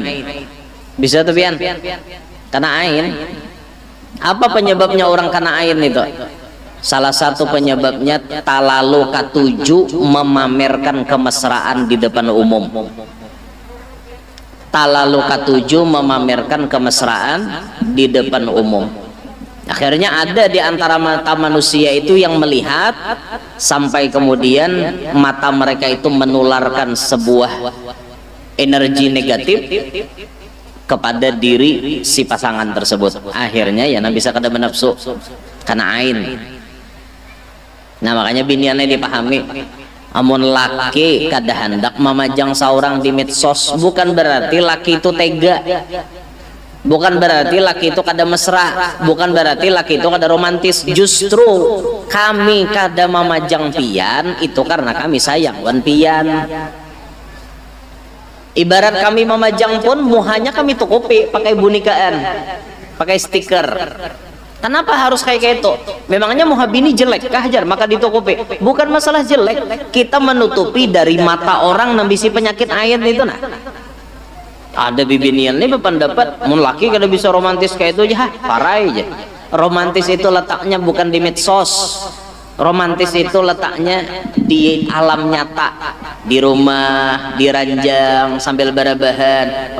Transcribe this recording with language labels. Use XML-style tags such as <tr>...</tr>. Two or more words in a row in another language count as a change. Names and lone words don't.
<bjn>Bisa tuh pian, kena ain. Apa penyebabnya orang kena ain itu? Salah satu penyebabnya talalu katuju memamerkan kemesraan di depan umum. Talalu katuju memamerkan kemesraan di depan umum.</bjn> <id>Akhirnya ada di antara mata manusia itu yang melihat sampai kemudian mata mereka itu menularkan sebuah energi negatif kepada diri si pasangan tersebut.</id> <bjn>Akhirnya ya bisa kada benafsu karena ain. Nah makanya biniannya dipahami, amun laki kada hendak memajang seorang di medsos, bukan berarti laki itu tega, bukan berarti laki itu kada mesra, bukan berarti laki itu kada romantis. Justru kami kada memajang pian itu karena kami sayang wan pian. Ibarat kami memajang pun muhanya kami tukupi pakai bunikaan, pakai stiker. Kenapa harus kayak itu? Memangnya muha bini jelek kah jar maka ditukupi?</bjn> <id>Bukan masalah jelek, kita menutupi dari mata orang yang bisi penyakit ain itu nah.</id> <bjn>Ada bibinian nih berpendapat mun laki kada bisa romantis kayak itu ya, parah aja.</bjn> <id>Romantis itu letaknya bukan di medsos. Romantis itu letaknya di alam nyata, di rumah, di ranjang sambil barabahan.</id>